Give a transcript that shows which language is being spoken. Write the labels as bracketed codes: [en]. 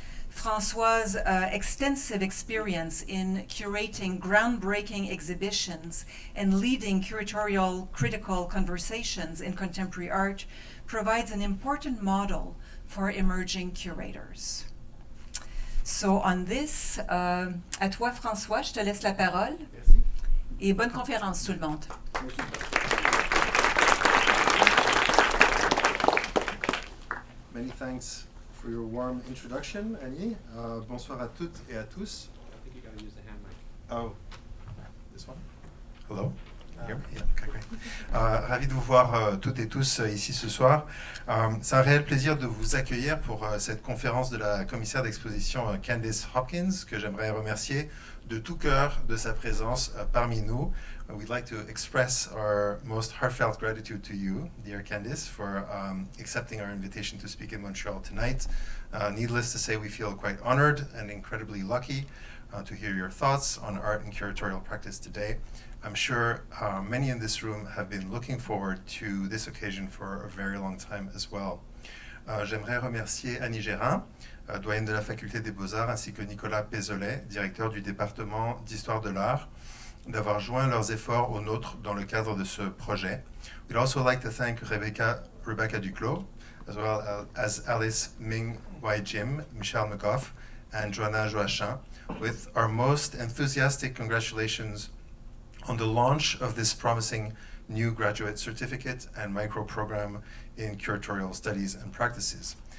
[en] François' extensive experience in curating groundbreaking exhibitions and leading curatorial critical conversations in contemporary art provides an important model for emerging curators. So on this, [fr] à toi François, je te laisse la parole. Merci. Et bonne conférence tout le monde. [en] Many thanks for your warm introduction, Annie. [fr] Bonsoir à toutes et à tous. [en] I think you got to use the hand mic. Oh, this one? Hello? Yeah, Okay, great. [fr] Ravi de vous voir toutes et tous ici ce soir. C'est un réel plaisir de vous accueillir pour cette conférence de la commissaire d'exposition Candice Hopkins, que j'aimerais remercier de tout cœur de sa présence parmi nous. [en] We'd like to express our most heartfelt gratitude to you, dear Candice, for accepting our invitation to speak in Montreal tonight. Needless to say, we feel quite honored and incredibly lucky to hear your thoughts on art and curatorial practice today. I'm sure many in this room have been looking forward to this occasion for a very long time as well. [fr] J'aimerais remercier Annie Gérin, doyenne de la Faculté des Beaux-Arts, ainsi que Nicolas Pézolet, directeur du département d'Histoire de l'Art, d'avoir joint leurs efforts aux nôtres dans le cadre de ce projet. [en] We'd also like to thank Rebecca Duclos, as well as Alice Ming Wai Jim, Michelle McGough, and Joanna Joachim, with our most enthusiastic congratulations on the launch of this promising new graduate certificate and micro-program in curatorial studies and practices.